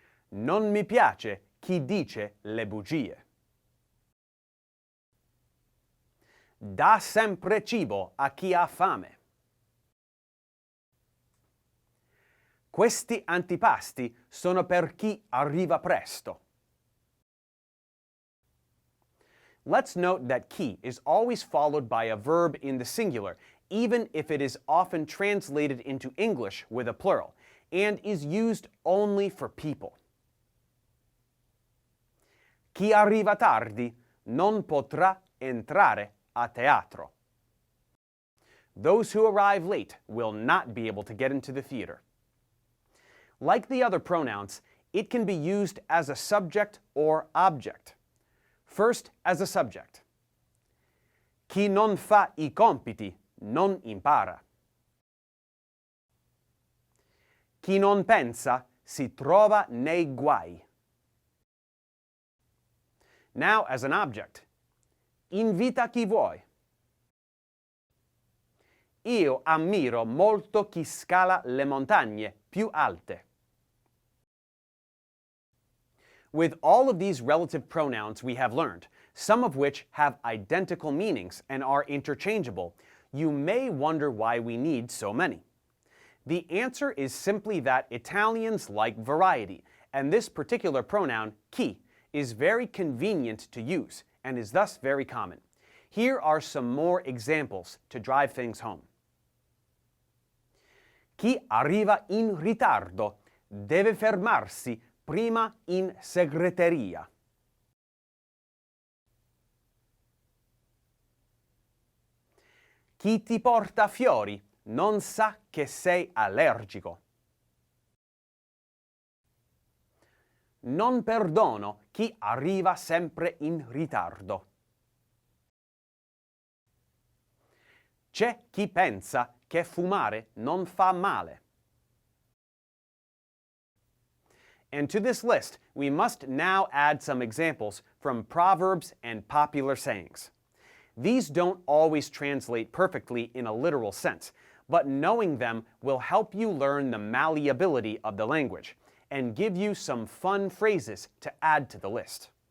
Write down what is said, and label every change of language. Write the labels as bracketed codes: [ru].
[it] Non mi piace chi dice le bugie. Dà sempre cibo a chi ha fame. Questi antipasti sono per chi arriva presto. [en] Let's note that chi is always followed by a verb in the singular, even if it is often translated into English with a plural, and is used only for people. [it] Chi arriva tardi non potrà entrare a teatro. [en] Those who arrive late will not be able to get into the theater. Like the other pronouns, it can be used as a subject or object. First, as a subject. [it] Chi non fa I compiti non impara. Chi non pensa si trova nei guai. [en] Now as an object. [it] Invita chi vuoi. Io ammiro molto chi scala le montagne più alte. [en] With all of these relative pronouns we have learned, some of which have identical meanings and are interchangeable, you may wonder why we need so many. The answer is simply that Italians like variety, and this particular pronoun, chi, is very convenient to use and is thus very common. Here are some more examples to drive things home. [it] Chi arriva in ritardo deve fermarsi prima in segreteria. Chi ti porta fiori non sa che sei allergico. Non perdono chi arriva sempre in ritardo. C'è chi pensa che fumare non fa male. [en] And to this list, we must now add some examples from proverbs and popular sayings. These don't always translate perfectly in a literal sense, but knowing them will help you learn the malleability of the language and give you some fun phrases to add to the list.